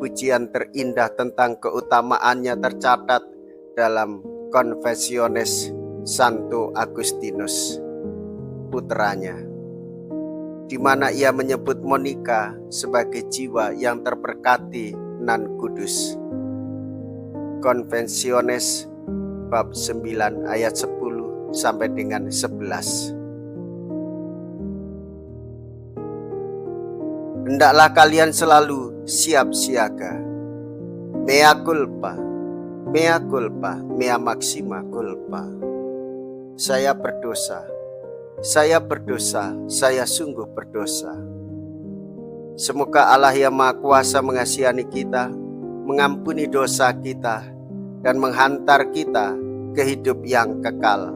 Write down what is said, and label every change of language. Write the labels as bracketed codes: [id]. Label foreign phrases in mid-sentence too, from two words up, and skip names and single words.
[id] Pujian terindah tentang keutamaannya tercatat dalam Confessiones Santo Agustinus, putranya, di mana ia menyebut Monica sebagai jiwa yang terberkati nan kudus. Confessiones bab 9 ayat 10 sampai dengan 11. Hendaklah kalian selalu siap siaga. [la] Mea culpa, mea culpa, mea maxima culpa. [id] Saya berdosa, saya berdosa, saya sungguh berdosa. Semoga Allah yang Maha Kuasa mengasihani kita, mengampuni dosa kita, dan menghantar kita ke hidup yang kekal.